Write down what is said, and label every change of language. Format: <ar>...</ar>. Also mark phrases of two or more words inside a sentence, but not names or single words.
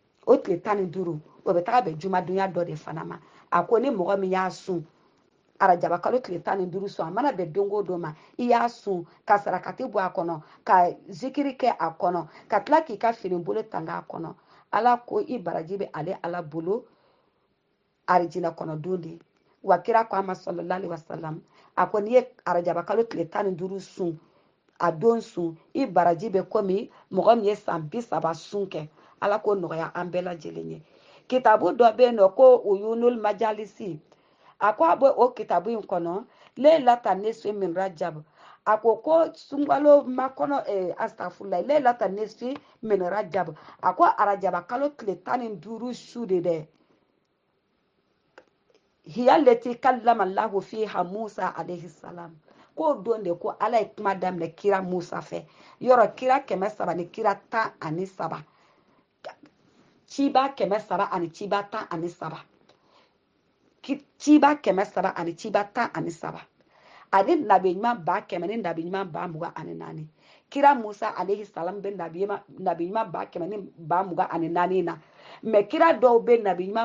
<bm>o tile 15 o bɛ taga bɛn jumadonya dɔ de fana ma a ko ni mɔgɔ min y'a sun arajaba kalo tile 15 sun a mana bɛn don o don ma i y'a sun ka sarakati bɔ a kɔnɔ ka zikiri kɛ a kɔnɔ ka tila k'i ka fini bolo tanga a kɔnɔ ala ko i baraji bɛ ale ala bolo arijinɛ kɔnɔ don de wa kira ko a ma</bm> <ar>صلى الله عليه وسلم</ar> <bm>a ko n'i ye arajaba kalo tile 15 sun a don sun i baraji bɛ komi mɔgɔ min ye san 30 sun kɛ ala ko nɔgɔya an bɛɛ lajɛlen ye kitabu dɔ bɛ yen nɔ ko</bm> <ar>عيون المجالس</ar> <bm>a ko a bɛ o kitabu in kɔnɔ</bm> <ar>ليلة النصف من رجب</ar> <bm>a ko sunkalo makɔnɔ astafurulayi</bm> <ar>ليلة النصف من رجب</ar> <bm>a ko arajaba kalo tile 15 su de dɛ</bm> <ar>هي التي كلم الله فيها موسى عليه السلام</ar> <bm>ko don de ko ala ye kuma daminɛ kira Musa fɛ yɔrɔ kira 300 ni kira 13 ciba 300 ani ciba 13 ciba 300 ani ciba 13 ani nabi ɲuman 100 ni nabi ɲuman 24 kira Musa</bm> <ar>عليه السلام</ar> <bm>bɛ nabi ɲuman 100 ni 24 na mɛ kira dɔw bɛ nabi ɲuman</bm>